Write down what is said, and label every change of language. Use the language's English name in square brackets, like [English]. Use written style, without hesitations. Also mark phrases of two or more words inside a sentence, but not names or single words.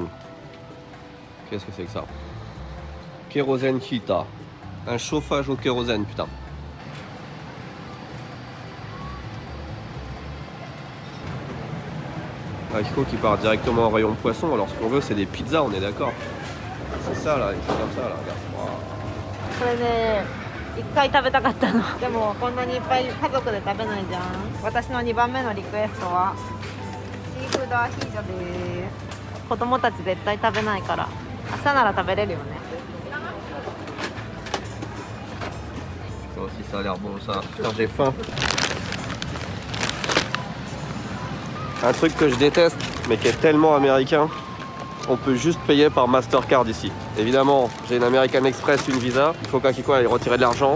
[French] Qu'est-ce que c'est que ça? Kérosène Kita. Un chauffage au kérosène, putain. Akiko qui part directement au rayon poisson, alors ce qu'on veut c'est des pizzas, on est d'accord. C'est ça là, il faut comme ça là, regarde. Wow. [Japanese] 1回食べたかったの。でもこんなにいっぱい家族で食べないじゃん。私の2番目のリクエストはシーフードアヒージョです。子供たち絶対食べないから、明日なら食べれるよね。 [French] Ça aussi ça a l'air bon ça. Putain j'ai faim. Un truc que je déteste, mais qui est tellement américain, on peut juste payer par Mastercard ici. Évidemment, j'ai une American Express, une Visa, il faut qu'Akiko aille retirer de l'argent.